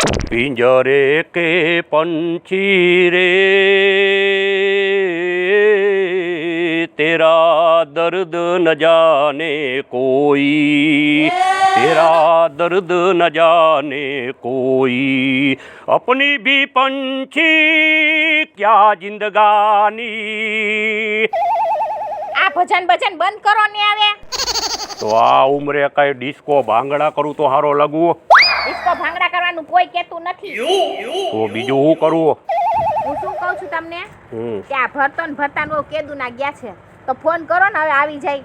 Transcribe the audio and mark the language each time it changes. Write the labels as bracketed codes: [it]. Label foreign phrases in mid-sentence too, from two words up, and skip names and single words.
[hi] पिंजरे के पंछी रे तेरा दर्द न जाने कोई, तेरा दर्द न जाने कोई, अपनी भी पंछी क्या जिंदगानी। [gu] આ ભજન ભજન બંધ કરો ને આવે તો આ ઉમરે કઈ ડિસ્કો ભાંગડા કરું તો હારો લાગુ? ડિસ્કો ભાંગડા કરવાનું કોઈ કહેતું નથી. તો બીજું હું કરું? હું શું કહું છું તમને કે આ ભરતો ને ભરતાનું કેદુ ના ગયા છે તો ફોન કરો ને હવે આવી જાય.